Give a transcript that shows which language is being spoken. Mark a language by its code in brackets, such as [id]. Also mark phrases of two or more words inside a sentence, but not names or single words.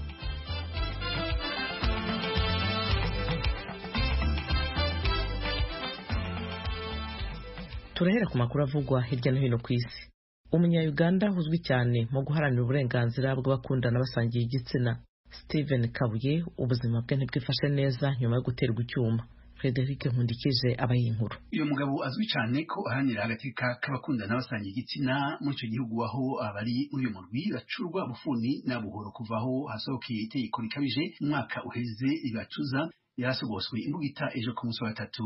[rw] Turahera ku makuru avugwa hirya no hino ku isi. Umunya-Uganda uzwi cyane mu guharanira uburenganzira bw'abakundana basangiye igitsina, Stephen Kabuye, ubuzima bwe ntibwifashe neza nyuma yo guterwa icyuma. [rn] Frederic Nkundikije abaye inkuru. Uyu mugabo azwi cyane ko ahanira agateka k'abakundana basangiye igitsina muri icyo gihugu aho abari muri uyu murwi bacurwa bufuni na buhoro kuvaho hasohokeye itegeko rikabije umwaka uheze ribacuza yarasogoswe imbugita ejo ku munsi wa gatatu.